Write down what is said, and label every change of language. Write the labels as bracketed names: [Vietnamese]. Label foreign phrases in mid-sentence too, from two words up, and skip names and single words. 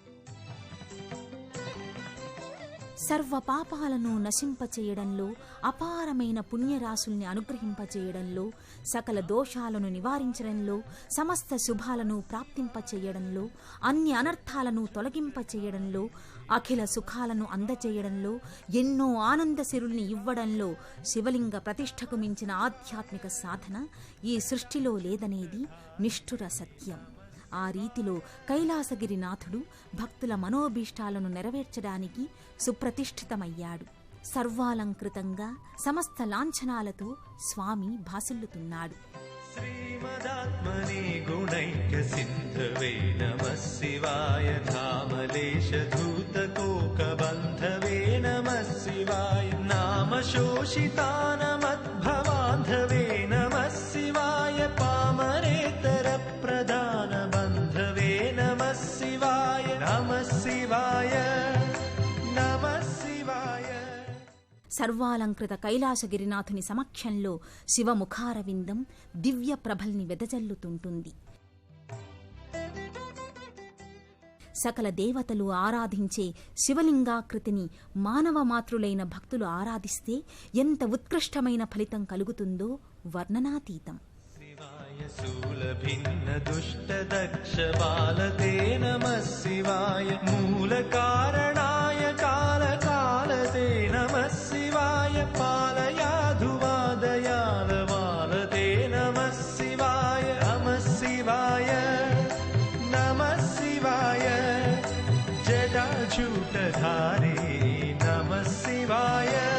[Telugu] సర్వ పాపాలను నశింపచేయడంలో, అపారమైన పుణ్యరాశుల్ని అనుగ్రహింపచేయడంలో, సకల దోషాలను నివారించడంలో, సమస్త శుభాలను ప్రాప్తింపచేయడంలో, అన్ని అనర్థాలను తొలగింపచేయడంలో, అఖిల సుఖాలను అందచేయడంలో, ఎన్నో ఆనంద సిరుల్ని ఇవ్వడంలో శివలింగ ప్రతిష్టకు మించిన ఆధ్యాత్మిక సాధన ఈ సృష్టిలో లేదనేది నిష్ఠుర సత్యం. ఆ రీతిలో కైలాసగిరినాథుడు భక్తుల మనోభీష్టాలను నెరవేర్చడానికి సుప్రతిష్ఠితమయ్యాడు. సర్వాలంకృతంగా సమస్త లాంఛనాలతో స్వామి భాసిల్లుతున్నాడు. [Sanskrit] श्रीमदात्मने गुणैक्यसिन्धवे नमः शिवाय धामलेशधूतकोकबन्धवे नमः शिवाय नामशोषितानमद्भवान्धवे नमः शिवाय पामरेतरप्रधानबन्धवे नमः शिवाय नमः शिवाय नमः शिवाय. [Telugu] సర్వాలంకృత కైలాసగిరినాథుని సమక్షంలో శివముఖారవిందం దివ్య ప్రభల్ని వెదజల్లుతుంటుంది. సకల దేవతలు ఆరాధించే శివలింగాకృతిని మానవ మాతృలైన భక్తులు ఆరాధిస్తే ఎంత ఉత్కృష్టమైన ఫలితం కలుగుతుందో వర్ణనాతీతం. [Sanskrit] शिवाय शूलभिन्नदुष्टदक्षबालते नमः शिवाय मूलकारणाय कालकालते नमः शिवाय पालयाधुवादयालवालते नमः शिवाय नमः शिवाय नमः शिवाय जटाजूटधारी नमः शिवाय.